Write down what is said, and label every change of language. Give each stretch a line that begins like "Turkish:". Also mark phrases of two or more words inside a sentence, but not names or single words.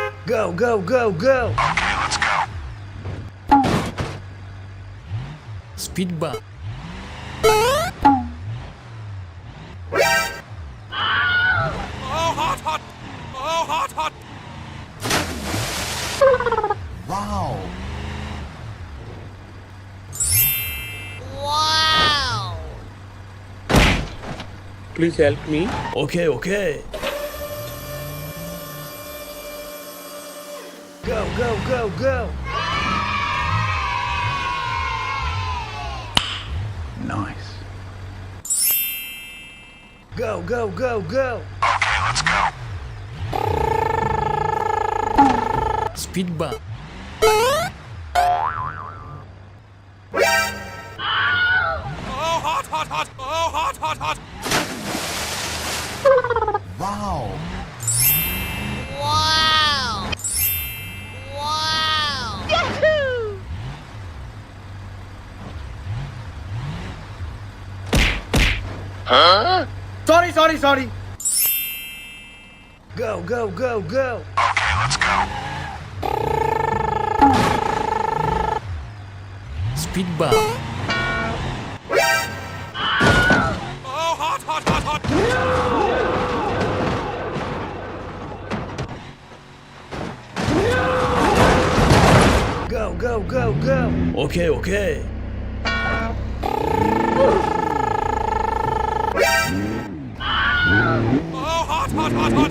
English: Go, go, go, go! Okay, let's go. Speed bump. Oh, hot, hot! Oh, hot, hot! Wow! Wow! Please help me. Okay, okay. Go, go, go, go! Nice. Go, go, go, go! Okay, let's go. Speed bump. Oh, hot, hot, hot! Oh, hot, hot, hot! Wow! Wow! Wow! Yahoo! Sorry. Go, go, go, go! Okay, let's go. Speed bump. Oh, hot, hot, hot, hot! Go, go, go, go! Okay, okay. Oh, hot, hot, hot, hot!